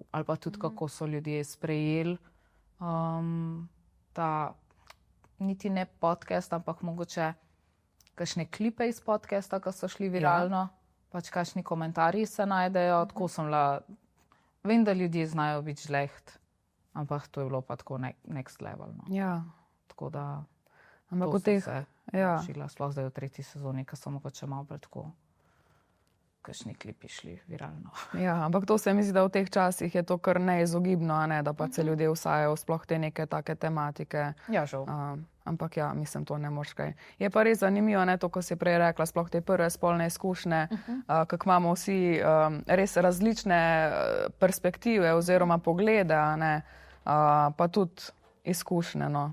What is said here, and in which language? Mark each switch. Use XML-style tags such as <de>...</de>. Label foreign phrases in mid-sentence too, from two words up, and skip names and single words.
<sl>Ali pa tudi, kako so ljudje sprejeli ta, niti ne podcast, ampak mogoče kakšne klipe iz podcasta, ko so šli viralno, pač kakšni komentarji se najdejo, tako sem bila, vem, da ljudje znajo biti žleht, ampak to je bilo pa tako</sl> <en>next level.</en> <sl>No. Ja. Tako da... Ampak To v teh, se ja. šila, sploh zdaj v 3. sezoni, ki so mogoče malo bolj tako, kakšni klipi šli viralno. Ja, ampak to se mi zdi, da v teh časih je to kar neizogibno, a ne, da pa se ljudje vsajajo sploh te neke take tematike. Ja, žal. Ampak ja, mislim, to ne moreš kaj. Je pa res zanimivo, ne, to, ko si prej rekla, sploh te prve spolne izkušnje, kako imamo vsi res različne perspektive oziroma poglede, a ne, pa tudi izkušnje, no.</sl>